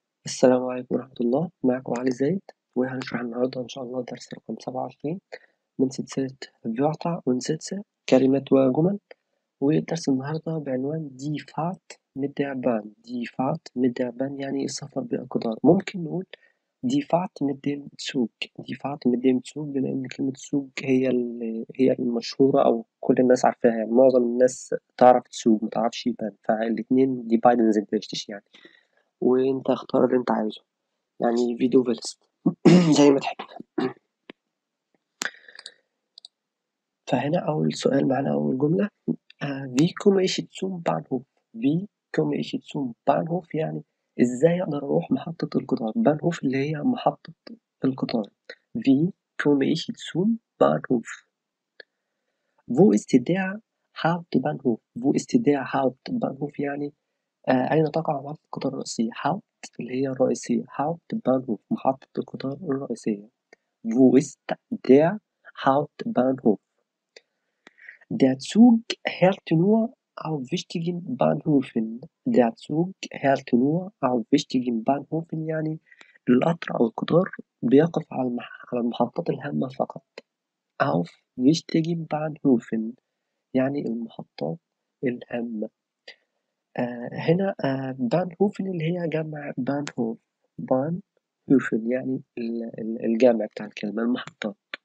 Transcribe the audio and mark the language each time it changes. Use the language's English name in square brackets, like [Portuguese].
[Arabic] السلام عليكم ورحمة الله، معكم علي زايد، وهنشرح النهاردة إن شاء الله درس رقم 27 من سلسلة Wörter und Sätze كلمات وجمل، ودرس النهاردة بعنوان [German] Die Fahrt mit der Bahn. Die Fahrt mit der Bahn [Arabic] يعني السفر بالقطار، ممكن نقول [German] Die Fahrt mit dem Zug. Die Fahrt mit dem Zug [Arabic] بما إن كلمة Zug هي المشهورة أو كل الناس عارفاها، يعني معظم الناس تعرف تسوق متعرفش يبان، فالاتنين [German] die beiden sind richtig [Arabic] يعني، وأنت اختار اللي أنت عايزه. يعني فيديو فيرست زي ما تحب. فهنا أول سؤال معانا أول جملة [German] wie komme ich zum Bahnhof. wie komme ich zum Bahnhof [Arabic] يعني إزاي أقدر أروح محطة القطار. Bahnhof اللي هي محطة القطار. [German] wie komme ich zum Bahnhof. wo ist der Hauptbahnhof. wo ist der Hauptbahnhof [Arabic] يعني أين تقع محطة القطار الرئيسية. Haupt اللي هي الرئيسية. Hauptbahnhof محطة القطار الرئيسية. [German] wo ist der Hauptbahnhof. Der Zug hält nur auf wichtigen Bahnhöfen. Der Zug hält nur auf wichtigen Bahnhöfen [Arabic] يعني القطر أو القطار بيقف على المحطات الهامة فقط. [German] auf wichtigen Bahnhöfen [Arabic] يعني المحطات الهامة. هنا Bahnhöfen اللي هي جمع Bahnhof. Bahnhöfen يعني الجامع بتاع الكلمة المحطات.